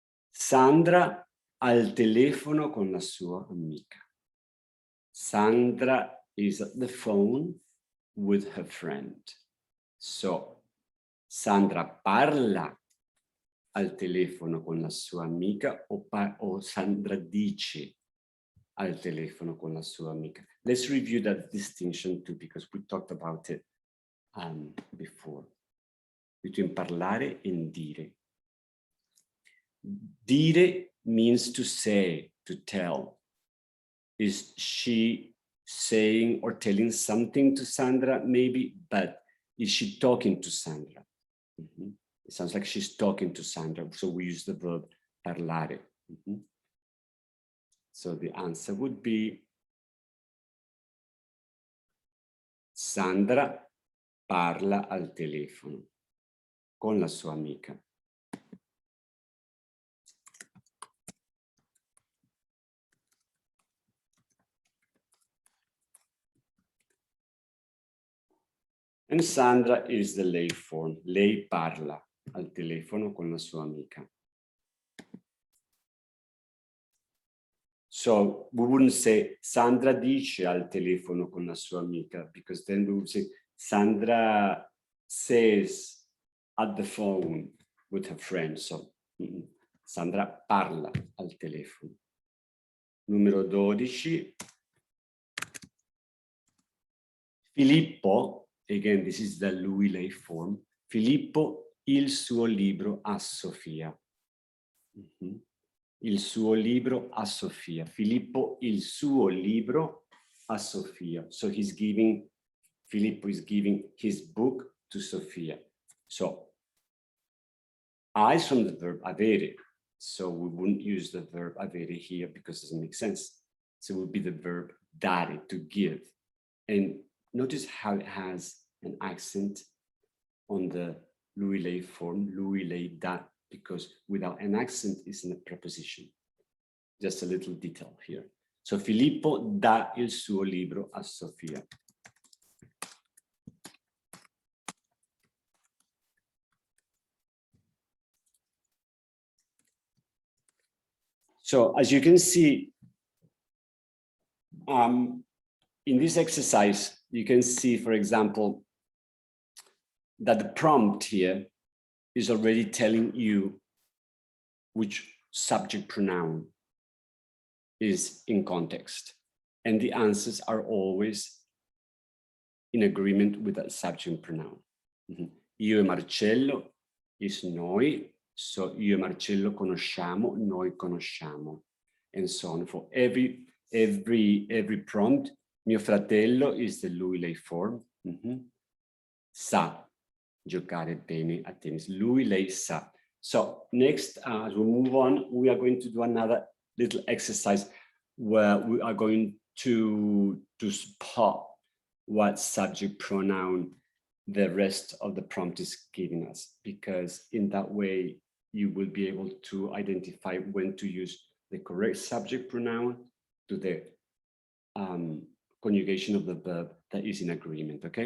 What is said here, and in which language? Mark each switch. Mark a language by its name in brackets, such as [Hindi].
[Italian] Sandra al telefono con la sua amica. [English] Sandra is at the phone with her friend. [Italian] So, Sandra parla al telefono con la sua amica o Sandra dice al telefono con la sua amica. [English] Let's review that distinction too, because we talked about it before. Between parlare and dire. Dire means to say, to tell. Is she saying or telling something to Sandra? Maybe, but is she talking to Sandra? It sounds like she's talking to Sandra, so we use the verb parlare. So the answer would be [Italian] Sandra parla al telefono con la sua amica. [English] And Sandra is the lei form. [Italian] Lei parla al telefono con la sua amica. [English] So we wouldn't say [Italian] Sandra dice al telefono con la sua amica, [English] because then we would say Sandra says at the phone with her friend. [Italian] So Sandra parla al telefono. Numero 12. [English] Filippo, again, this is the lui-lei form. [Italian] Filippo il suo libro a Sofia. Il suo libro a Sofia. Filippo il suo libro a Sofia. [English] So Filippo is giving his book to Sofia. So I is from the verb avere. So we wouldn't use the verb avere here because it doesn't make sense. So it would be the verb dare, to give. And notice how it has an accent on the lui-lei form, lui-lei da, because without an accent it's in a preposition. Just a little detail here. [Italian] So Filippo dà il suo libro a Sofia. [English] So as you can see, in this exercise, you can see, for example, that the prompt here is already telling you which subject pronoun is in context. And the answers are always in agreement with that subject pronoun. [Italian] Io e Marcello is noi, so io e Marcello conosciamo, noi conosciamo, [English] and so on. For every prompt, [Italian] mio fratello [English] is the lui, lei form. [Italian] Sa giocare bene a tennis. Lui, lei sa. [English] So next, as we move on, we are going to do another little exercise where we are going to spot what subject pronoun the rest of the prompt is giving us, because in that way you will be able to identify when to use the correct subject pronoun to the conjugation of the verb that is in agreement.